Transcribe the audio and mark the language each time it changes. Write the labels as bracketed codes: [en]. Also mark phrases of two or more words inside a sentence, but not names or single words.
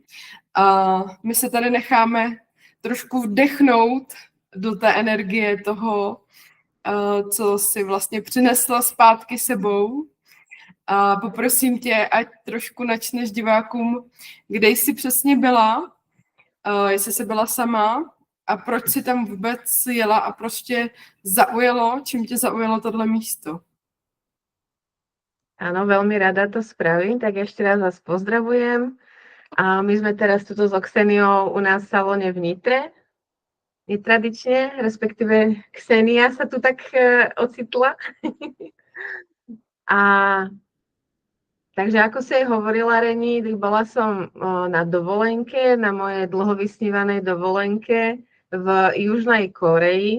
[cs] A my se tady necháme trošku vdechnout do té energie toho, co si vlastně přinesla zpátky sebou. A poprosím tě, ať trošku načneš divákům, kde jsi přesně byla, jestli jsi byla sama a proč si tam vůbec jela a proč tě zaujalo, čím tě zaujalo tohle místo. [sk] Áno, veľmi rada to spravím, tak ešte raz vás pozdravujem. A my sme teraz tuto s Kseniou u nás v salóne v Nitre. Netradične, respektíve Ksenia sa tu tak ocitla. A takže ako si hovorila, Reni, bola som na dovolenke, na mojej dlho vysnívanej dovolenke v Južnej Koreji.